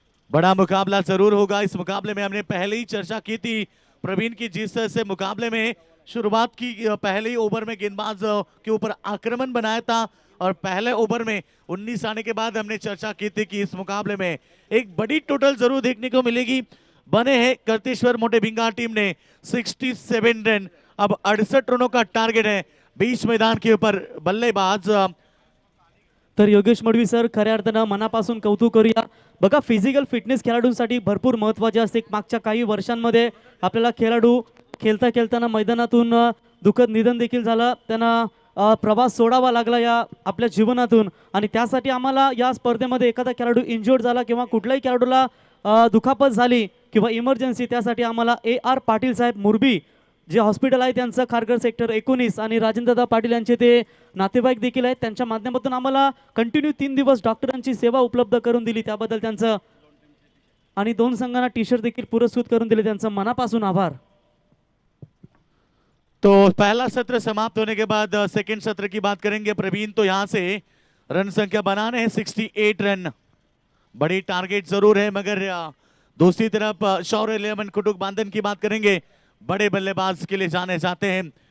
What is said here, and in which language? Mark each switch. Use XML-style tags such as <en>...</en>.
<hi>बड़ा मुकाबला जरूर होगा। इस मुकाबले में हमने पहले ही चर्चा की थी प्रवीण की, जिस तरह से मुकाबले में शुरुआत की, पहले ही ओवर में गेंदबाज के ऊपर आक्रमण बनाया था और पहले ओवर में 19 आने के बाद हमने चर्चा की थी कि इस मुकाबले में एक बड़ी टोटल जरूर देखने को मिलेगी। बने हैं कर्तेश्वर मोटे भिंगार टीम ने 67 रन, अब 68 रनों का टारगेट है। बीच मैदान के ऊपर बल्लेबाज</hi> <mr>तर योगेश मडवी सर, खऱ्या अर्थानं मनापासून कौतुक करूया। बघा, फिजिकल फिटनेस खेळाडूंसाठी भरपूर महत्त्वाचे असते। मागच्या काही वर्षांमध्ये आपल्याला खेळाडू खेळताना मैदानातून दुःखद निधन देखील झालं, त्यांना प्रवास सोडावा लागला या आपल्या जीवनातून, आणि त्यासाठी आम्हाला या स्पर्धेमध्ये एखादा खेळाडू इंजर्ड झाला किंवा कुठल्याही खेळाडूला दुखापत झाली किंवा इमर्जन्सी, त्यासाठी आम्हाला AR पाटील साहेब मुरबी जे हॉस्पिटल आहे त्यांचं खारघर सेक्टर 19 आणि राजेंद्रदा पाटील यांचे ते नातेवाईक देखील आहेत, त्यांच्या माध्यमातून आम्हाला कंटिन्यू 3 दिवस डॉक्टरांची सेवा उपलब्ध करून दिली, त्याबद्दल त्यांचं, आणि 2 संघांना टी-शर्ट देखील पुरस्कृत करून दिले, त्यांचं मनापासून आभार।</mr> <hi>तो पहला सत्र समाप्त होने के बाद सेकंड सत्र की बात करेंगे प्रवीण। तो यहाँ से रन संख्या बनाने हैं 68 रन, बड़ी टारगेट जरूर है, मगर दूसरी तरफ शौर्य लेमन कुटुक बांधन की बात करेंगे, बड़े बल्लेबाज के लिए जाने जाते हैं।</hi>